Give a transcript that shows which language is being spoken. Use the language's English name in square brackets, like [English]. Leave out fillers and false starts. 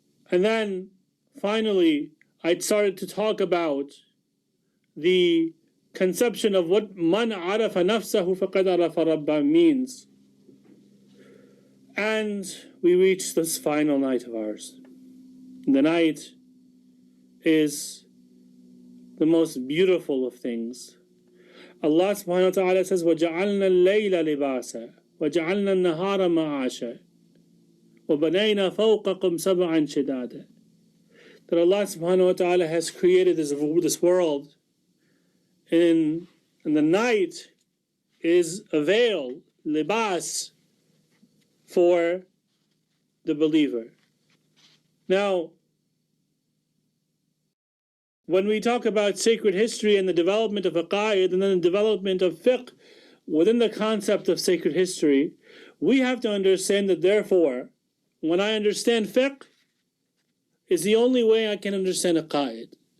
[English] And then finally I started to talk about the conception of what [Arabic] man arafa nafsahu faqad arafa rabba [English] means. And we reached this final night of ours. The night is the most beautiful of things. [Arabic] Allah subhanahu wa ta'ala says, وَجَعَلْنَا اللَّيْلَ لِبَاسًا وَجَعَلْنَا النَّهَارَ مَعَاشًا وَبَنَيْنَا فَوْقَكُمْ سَبْعًا شِدَادًا. [English] That Allah subhanahu wa ta'ala has created this world, and the night is a veil, libas, for the believer. Now, when we talk about sacred history and the development of aqaid and then the development of fiqh within the concept of sacred history, we have to understand that therefore, when I understand fiqh, is the only way I can understand aqaid.